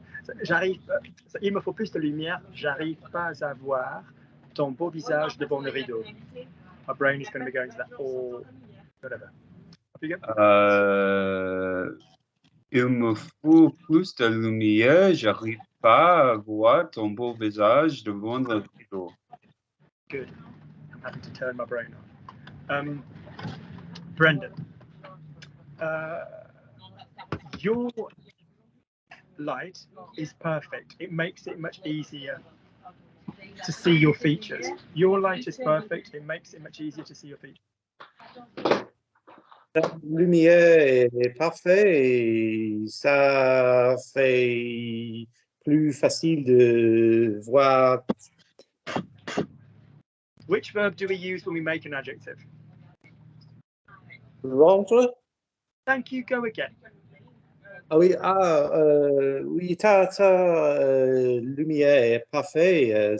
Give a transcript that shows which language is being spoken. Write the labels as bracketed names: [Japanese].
[French] So, so, il me faut plus de lumière. J'arrive pas à voir ton beau visage devant le rideau. [English] My brain is going to be going to that or whatever. Up you go. [French] Il me faut plus de lumière. J'arrive pas à voir ton beau visage devant le rideau. [English] Good. I'm having to turn my brain on. Brendan, your light is perfect. It makes it much easier to see your features. Your light is perfect. It makes it much easier to see your features. [French] La lumière est parfaite et ça fait plus facile de voir. [English] Which verb do we use when we make an adjective? [French] Rendre? [English] Thank you. Go again. [French] Ah oui, oui, ta lumière est parfaite.